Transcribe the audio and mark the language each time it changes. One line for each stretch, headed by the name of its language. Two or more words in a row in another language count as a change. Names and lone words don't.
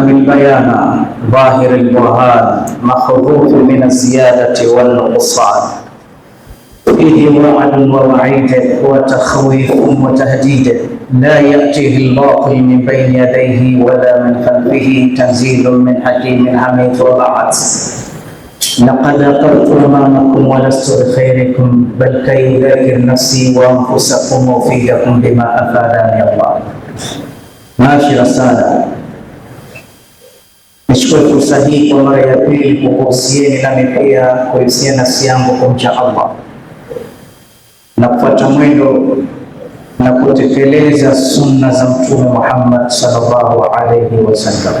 Arabic: البيان ظاهر البرهان، مخذوف من الزيادة والنقصان، فيه وعد ووعيد وتخويف وتهديد، لا يأتيه الباطل من بين يديه ولا من خلفه، تنزيل من حكيم حميد. وبعد، لقد أقرت أمامكم ولست بخيركم، بل كي أذكر نفسي وأنفسكم وأفيدكم بما أفادني الله. ماشي رسالة.
Swahili: Nichukue fursa hii kwa mara ya pili kukuhusieni nami pia kuhusia nafsi yangu kumcha Allah na kufuata mwendo na kutekeleza sunna za Mtume Muhammad
Arabic: صلى الله عليه وسلم.